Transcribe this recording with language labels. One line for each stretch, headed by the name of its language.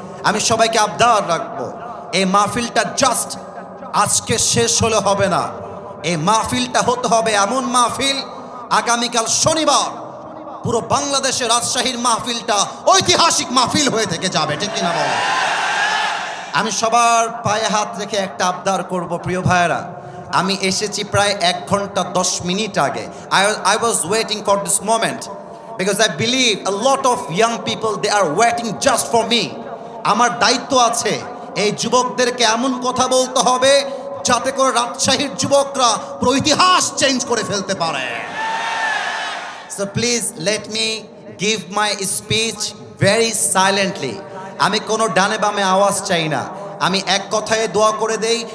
Bangla: আমি সবাইকে আবদার রাখবো, এই মাহফিলটা জাস্ট আজকে শেষ হলে হবে না, এই মাহফিলটা হতে হবে এমন মাহফিল আগামীকাল শনিবার পুরো বাংলাদেশের রাজশাহীর মাহফিলটা ঐতিহাসিক মাহফিল হয়ে থেকে যাবে, ঠিক কিনা বলো? আমি সবার পায়ে হাত রেখে একটা আবদার করব, প্রিয় ভাইয়েরা, আমি এসেছি প্রায় 1 ঘন্টা 10 মিনিট আগে।
English: I was waiting for this moment because I believe a lot of young people, they are waiting just for me.
Bangla: আমার দায়িত্ব আছে এই যুবকদেরকে এমন কথা বলতে হবে যাতে করে রাজশাহীর যুবকরা পুরো ইতিহাস চেঞ্জ করে ফেলতে পারে।
English: So please let me give my speech very silently.
Bangla: আমি কোনো ডানে বামে আওয়াজ চাই না, আমি এক কথায় দোয়া করে দেই।